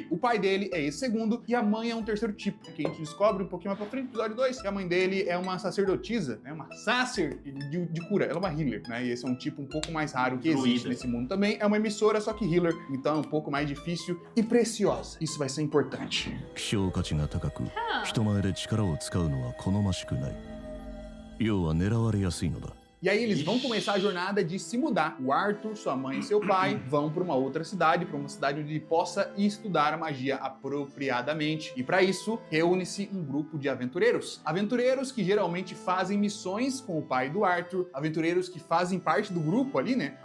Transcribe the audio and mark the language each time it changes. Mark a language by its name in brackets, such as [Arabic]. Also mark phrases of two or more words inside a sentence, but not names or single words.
[Portuguese] O pai dele é esse segundo e a mãe é um terceiro tipo, que a gente descobre um pouquinho mais pra frente, episódio 2, que a mãe dele é uma sacerdotisa, né, uma sacer de cura, ela é uma healer, né, e esse é um tipo um pouco mais raro que existe Druida. nesse mundo também, é uma emissora, só que healer, então é um pouco mais difícil e preciosa. Isso vai ser importante. [Japanese] 希少価値が高く Ah. 人前で力を使うのは好ましくない要は狙われやすいのだ [Portuguese] E aí eles vão começar a jornada de se mudar. O Arthur, sua mãe e seu pai vão para uma outra cidade, para uma cidade onde ele possa estudar a magia apropriadamente. E para isso, reúne-se um grupo de aventureiros. Aventureiros que geralmente fazem missões com o pai do Arthur, aventureiros que fazem parte do grupo ali, né?